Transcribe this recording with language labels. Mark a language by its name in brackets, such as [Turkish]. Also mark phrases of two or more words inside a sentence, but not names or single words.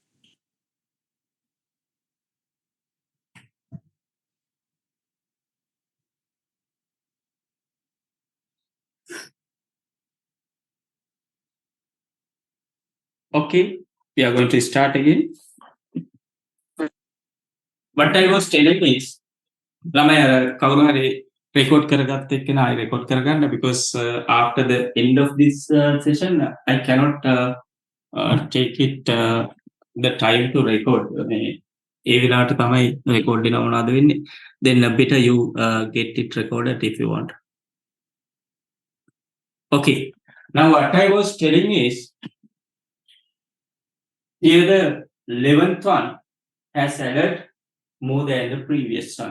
[English] Okay, we are going to start again. What I was telling is, [Sinhala] ළමයි අර කවුරු හරි record කරගත්ත එක්කෙනා [English] I record කරගන්න because after the end of this session I cannot take it the time to record. [Sinhala] මේ ඒ වෙලාවට තමයි record වෙනව මොනවද වෙන්නේ. [English] Then better you get it recorded if you want. Okay. Now what I was telling is, here the 11th one has added more than the previous one.